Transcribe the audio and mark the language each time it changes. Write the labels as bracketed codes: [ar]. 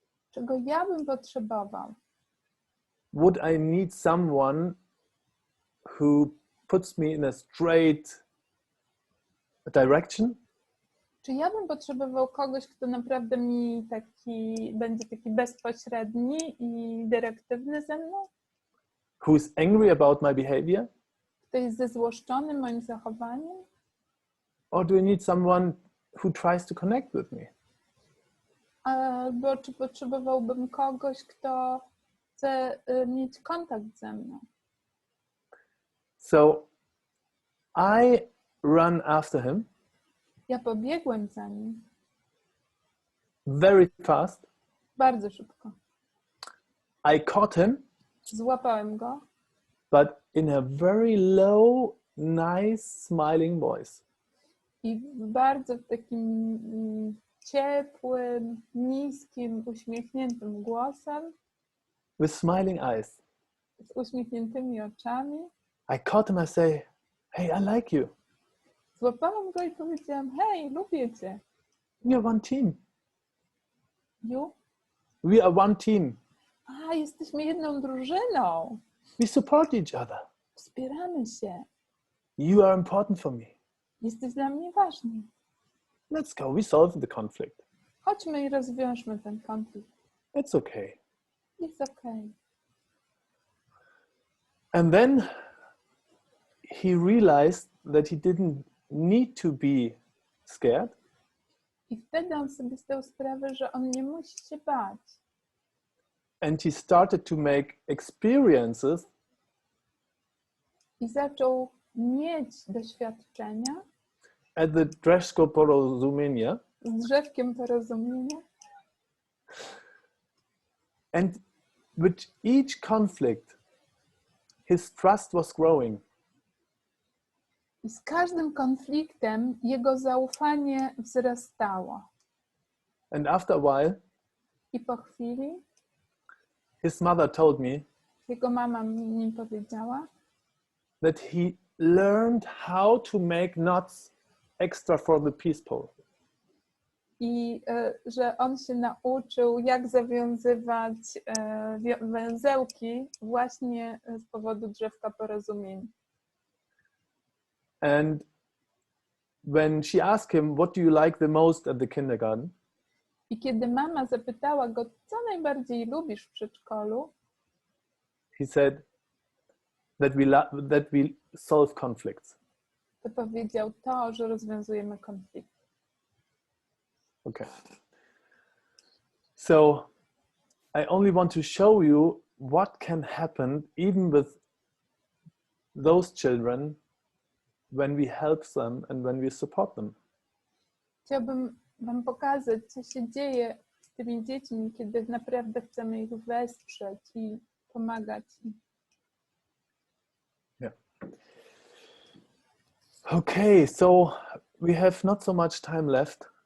[pl] Czego ja bym potrzebował? [en] Would I need someone who puts me in a straight direction? [pl] Czy ja bym potrzebował kogoś, kto naprawdę mi będzie taki bezpośredni i dyrektywny ze mną? [en] Who is angry about my behavior? [pl] Kto jest zezłoszczony moim zachowaniem? [en] Or do I need someone who tries to connect with me? [pl] Albo czy potrzebowałbym kogoś, kto chce mieć kontakt ze mną? [en] So I run after him [pl] Ja pobiegłem za nim [en] very fast. [pl] bardzo szybko. [en] I caught him, [pl] Złapałem go, [en] but in a very low, nice, smiling voice. [pl] i bardzo w takim ciepłym, niskim, uśmiechniętym głosem, [en] With smiling eyes. [pl] z uśmiechniętymi oczami. [en] I caught him, I say, hey, I like you. [pl] Złapałam go i powiedziałam, hej, lubię cię. [en] We're one team. You? We are one team. [pl] Jesteśmy jedną drużyną. [en] We support each other. [pl] Wspieramy się. [en] You are important for me. [pl] Jesteś dla mnie ważny. [en] Let's go. We solved the conflict. [pl] Chodźmy i rozwiążmy ten konflikt. [en] It's okay. [pl] Jest okej. [en] And then he realized that he didn't need to be scared. [pl] I wtedy on sobie zdał sprawę, że on nie musi się bać. [en] And he started to make experiences [pl] I zaczął mieć doświadczenia [en] at the Drzewko Porozumienia. [pl] z drzewkiem porozumienia. [en] And with each conflict, his trust was growing. [pl] I z każdym konfliktem jego zaufanie wzrastało. [en] And after a while, [pl] I po chwili [en] his mother told me [pl] jego mama mi powiedziała, [en] that he learned how to make knots extra for the peace pole. [pl] i że on się nauczył, jak zawiązywać węzełki właśnie z powodu drzewka porozumienia. [en] And when she asked him, what do you like the most at the kindergarten? [pl] I kiedy mama zapytała go, co najbardziej lubisz w przedszkolu, [en] He said that we solve conflicts. [pl] to powiedział to, że rozwiązujemy konflikty. [en] Okay. So I only want to show you what can happen even with those children when we help them and when we support them. [pl] Chciałbym wam pokazać, co się dzieje z tymi dziećmi, kiedy naprawdę chcemy ich wesprzeć i pomagać im. [en] Yeah. Okay, so we have not so much time left.